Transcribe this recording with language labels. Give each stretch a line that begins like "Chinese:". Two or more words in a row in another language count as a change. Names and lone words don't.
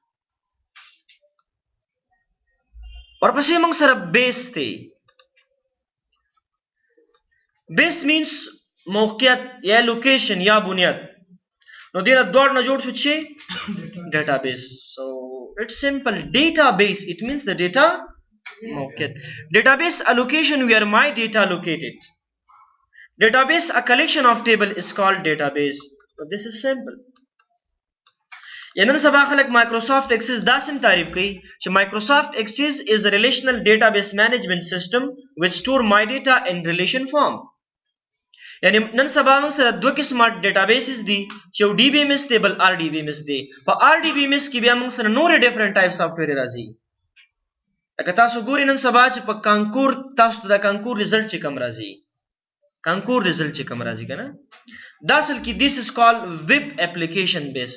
Pashto: ورپسې موږ سره بیس دی
English: base means
Pashto: موقعیت یا لوکیشن یا بنیاد نو دیره دوړ نه جوړ شو چې
English: database so it's simple database it means the data
Pashto: موقعیت
English: database a location where my data located database a collection of table is called database so this is simple
Pashto: نن سبا خلک مایکروسافټ ایکسس داسې تعریف کوي چې مایکروسافټ ایکسس
English: is a relational database management system which store my data in relation form.
Pashto: یعنی نن سبا موږ سره دوه قسمه ډیټابیسز دي چې یو ډي بي ایم اس دی بل آر ډي بي ایم اس دی. په آر ډي بي ایم اس کې بیا موږ سره نور
English: different types of query
Pashto: راځي. لکه تاسو ګورئ نن سبا چې په کانکور تاسو د کانکور رزلټ چې کوم راځي کانکور رزلټ چې کوم راځي کنه دا اصل کې
English: this is called web application based.